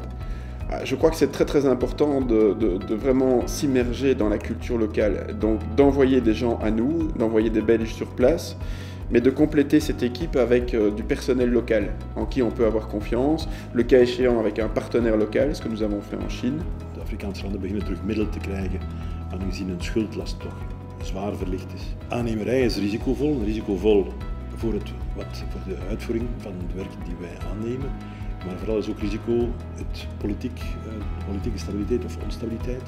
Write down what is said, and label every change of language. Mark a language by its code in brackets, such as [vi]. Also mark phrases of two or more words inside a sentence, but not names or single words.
[fr] Je crois que c'est très très important de vraiment s'immerger dans la culture locale, donc d'envoyer des gens à nous, d'envoyer des Belges sur place, mais de compléter cette équipe avec du personnel local, en qui on peut avoir confiance, le cas échéant avec un partenaire local, ce que nous avons fait en Chine. [nl] De Afrikaanse landen beginnen terug middelen te krijgen, aangezien hun schuldlast toch zwaar verlicht is. Aannemerij is risicovol voor de uitvoering van het werk die wij aannemen. Maar vooral is ook risico de politieke stabiliteit of onstabiliteit.